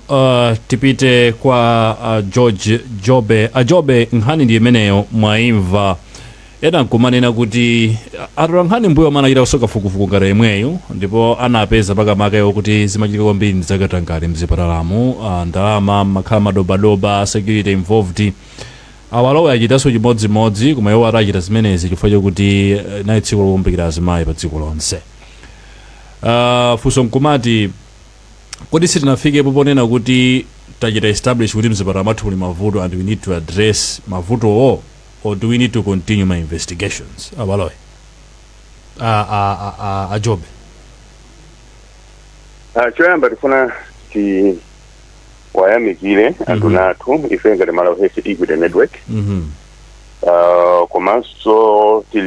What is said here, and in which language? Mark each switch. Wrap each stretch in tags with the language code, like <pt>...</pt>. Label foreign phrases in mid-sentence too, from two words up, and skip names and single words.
<ny>Tipite kwa George Jobe nkhani ndi imeneyo mwaimva ena nkumanena kuti atola nkhani mbuyo amanachita kusoka fukufuku ngati imweyo ndipo anapeza pakamakayo kuti zimachitika kwambiri ndi zakatangale mzipatalamo ndalama makhala madobadoba</ny> <en>security involved</en> <ny>awalowe achitanso chimodzimodzi koma iwo atachita zimenezi chifukwa chokuti nayi tsiku lokumbukira azimayi pa dziko lonse. Funso nkumati kodi sitinafikepo ponena kuti tachita establish kuti mzipatala mathu muli mavuto</ny> <en>and we need to address</en> <ny>mavutowo</ny> <en>or do we need to continue my investigations?</en> <ny>Abalowe Jobe choyamba tifuna ti wayamikire anthu nathu ife ngati Malawi Health Equity Network komanso tili</ny>